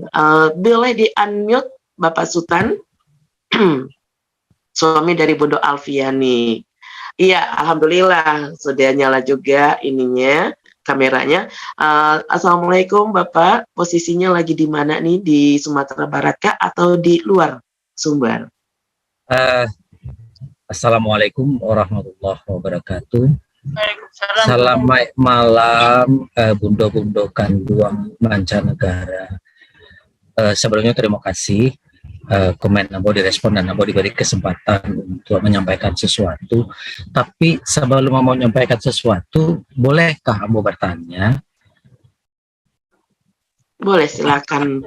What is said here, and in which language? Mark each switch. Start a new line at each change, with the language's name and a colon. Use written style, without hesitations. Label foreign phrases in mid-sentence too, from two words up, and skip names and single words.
Indonesian: Boleh di-unmute Bapak Sutan? Suami dari Bundo Alfiani. Iya, alhamdulillah sudah nyala juga ininya, kameranya. Assalamualaikum Bapak, posisinya lagi di mana nih? Di Sumatera Barat kah atau di luar Sumbar?
Arabic: السلام عليكم ورحمة الله وبركاته.
Indonesian: Selamat malam
Minangkabau: bundo-bundo kanduang
Indonesian: mancanegara. Sebelumnya terima kasih komen Ambo direspon dan Ambo diberi kesempatan untuk menyampaikan sesuatu. Tapi sebelum mau menyampaikan sesuatu, bolehkah Ambo bertanya? Boleh, silakan.